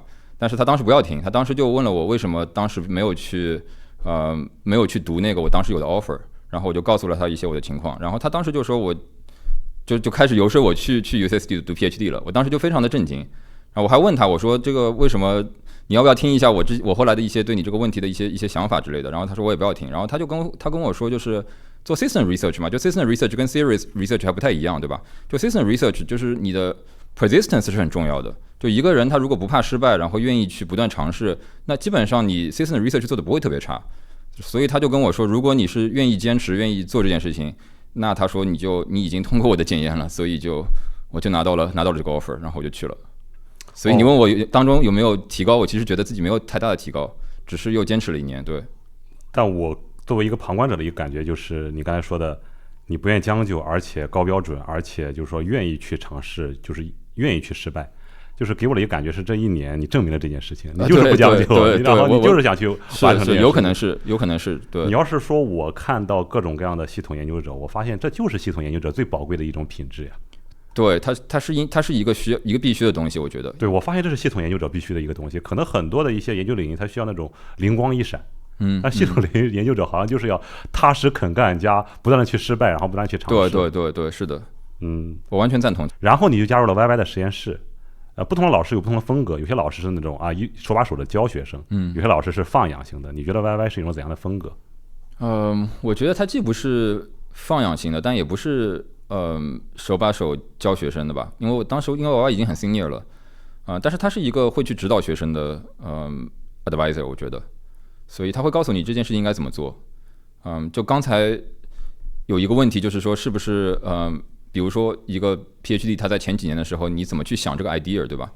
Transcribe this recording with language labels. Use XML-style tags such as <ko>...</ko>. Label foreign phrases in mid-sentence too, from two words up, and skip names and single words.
<zh>但是他當時不要聽，他當時就問了我為什麼當時沒有去讀那個我當時有的 offer， 然後我就告訴了他一些我的情況，然後他當時就說我就開始游說我去 UCSD 讀 PhD 了，我當時就非常的震驚，然後我還問他我說這個為什麼你要不要聽一下我後來的一些對你這個問題的一些想法之類的，然後他說我也不要聽，然後他跟我說就是做</zh> <en>system research</en> <zh>嘛，就</zh> <en>system research</en> <zh>跟</zh> <en>series research</en> <zh>還不太一樣，對吧？就</zh> <en>system research</en> <zh>就是你的 persistence 是很重要的，就一個人他如果不怕失敗，然後願意去不斷嘗試，那基本上你</zh> <en>system research</en> <zh>做的不會特別差。所以他就跟我說，如果你是願意堅持願意做這件事情，那他說你已經通過我的檢驗了，所以我就拿到了這個 offer， 然後我就去了。所以你問我當中有沒有提高，我其實覺得自己沒有太大的提高，只是又堅持了1年。對，但我作為一個旁觀者的一個感覺就是你剛才說的，你不願將就，而且高標準，而且就是說願意去嘗試，就是願意去失敗，就是給我的一個感覺是這1年你證明了这件事情，你就是不將就，然後你就是想去完成这件事情。是有可能是对。你要是說我看到各種各樣的系統研究者，我發現這就是系統研究者最寶貴的一種品質呀。對，它是一個必須的東西，我覺得。對，我發現這是系統研究者必須的一個東西。可能很多的一些研究領域，它需要那種靈光一閃。但系統研究者好像就是要踏實肯幹加不斷的去失敗，然後不斷去嘗試。對，是的。我完全贊同。然後你就加入了 YY 的實驗室。不同的老師有不同的風格，有些老師是那種手把手的教學生，有些老師是放養型的。你覺得 YY 是一種怎樣的風格？我覺得它既不是放養型的，但也不是手把手教學生的吧，因為當時因為YY已經很 senior 了，但是他是一個會去指導學生的advisor， 我覺得，所以他會告訴你這件事情應該怎麼做。就剛才有一個問題就是說是不是比如說一個 PhD 他在前幾年的時候你怎麼去想這個 idea， 對吧？</zh>